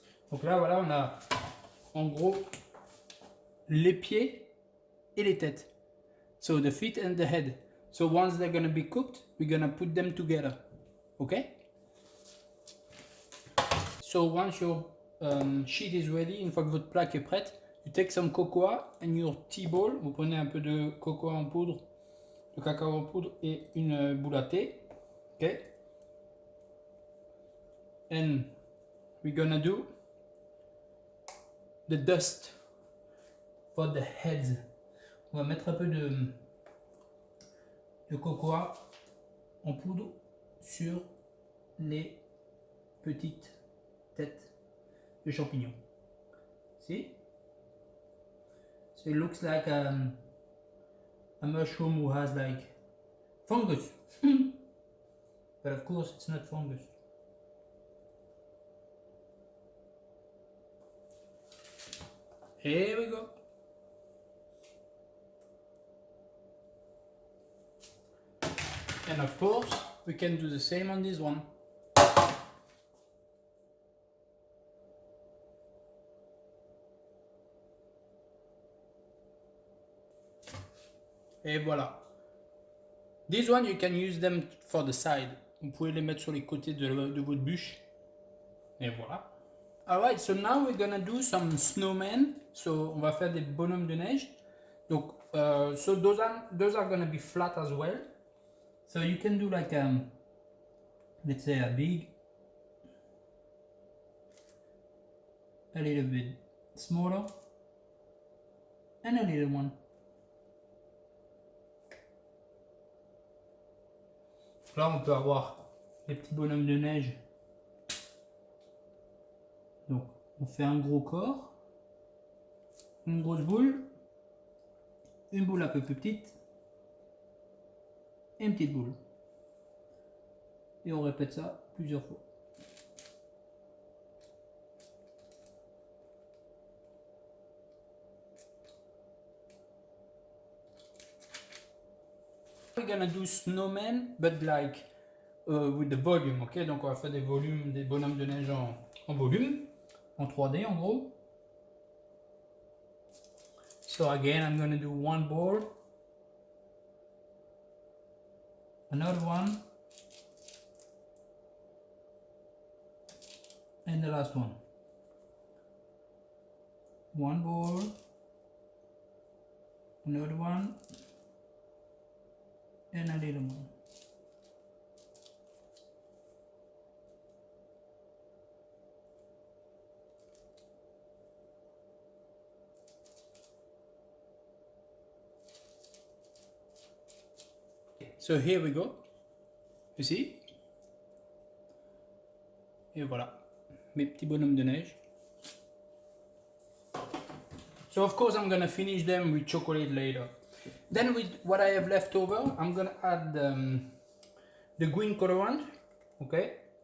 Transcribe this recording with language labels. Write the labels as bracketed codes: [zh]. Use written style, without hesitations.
[fr] Donc là, voilà, on a en gros les pieds et les têtes. [en] So the feet and the head. So once they're gonna be cooked, we're gonna put them together. Okay? So once your sheet is ready, [fr] une fois que votre plaque est prête, [en] you take some cocoa and your tea ball. [fr] Vous prenez un peu de cocoa en poudre, de cacao en poudre et une boule à thé. [en] Okay? And we're gonna do the dust for the heads. [fr] On va mettre un peu de cocoa en poudre sur les petites têtes de champignons. [en] See? So it looks like a mushroom who has like fungus. But of course it's not fungus. Here we go. And of course, we can do the same on this one. Et voilà. This one, you can use them for the side. [fr] Vous pouvez les mettre sur les côtés de votre bûche. [en] Et voilà. Alright, so now we're gonna do some snowmen. So, [fr] on va faire des bonhommes de neige. [en] Donc, so those are gonna be flat as well. So you can do like let's say a big, a little bit smaller, and a little one. [fr] Là on peut avoir les petits bonhommes de neige. Donc on fait un gros corps, une grosse boule, une boule un peu plus petite, et une petite boule. Et on répète ça plusieurs fois. [en] We're gonna do snowmen, but like with the volume, ok? [fr] Donc on va faire des volumes, des bonhommes de neige en volume, en 3D en gros. [en] So again, I'm gonna do one board, another one, and the last one. One board, another one, and a little one. So here we go. You see? [fr] Et voilà, mes petits bonhommes de neige. [en] So of course I'm gonna finish them with chocolate later. Then with what I have left over, I'm gonna add the green colorant, okay?